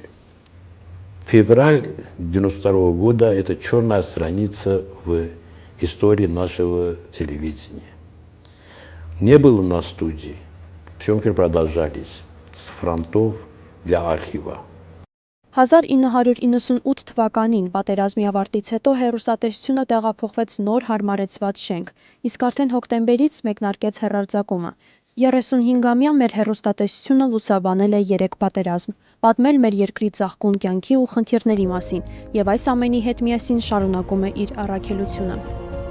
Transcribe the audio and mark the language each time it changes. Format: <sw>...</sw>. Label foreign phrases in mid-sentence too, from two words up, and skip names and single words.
<ru>Февраль 1992 года – это черная страница в истории нашего телевидения. Не было на студии, съемки продолжались с фронтов для архива.</ru> <hy>1998 թվականին պատերազմի ավարտից հետո հեռուստատեսությունը տեղափոխվեց նոր հարմարեցված շենք, իսկ արդեն հոկտեմբերից մեկնարկեց հեռարձակումը։ 35-ամյա մեր հեռուստատեսությունը լուսաբանել է 3 պատերազմ, պատմել մեր երկրի ծաղկուն կյանքի ու խնդիրների մասին, եւ այս ամենի հետ միասին շարունակում է իր առաքելությունը։</hy>